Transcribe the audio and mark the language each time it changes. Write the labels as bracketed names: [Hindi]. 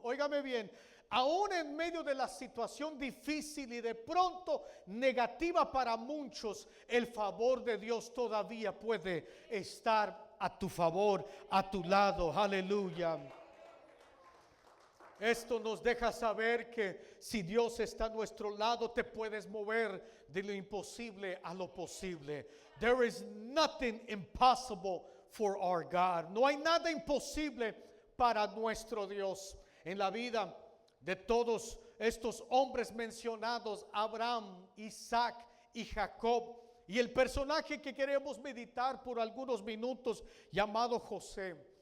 [Spanish] Óigame bien, aún en medio de la situación difícil y de pronto negativa para muchos, el favor de Dios todavía puede estar a tu favor, a tu lado. Aleluya. Esto nos deja saber que si Dios está a nuestro lado, te puedes mover de lo imposible a lo posible. [English] There is nothing impossible for our God. [Spanish] No hay nada imposible para nuestro Dios. En la vida de todos estos hombres mencionados, Abraham, Isaac y Jacob, y el personaje que queremos meditar por algunos minutos llamado José,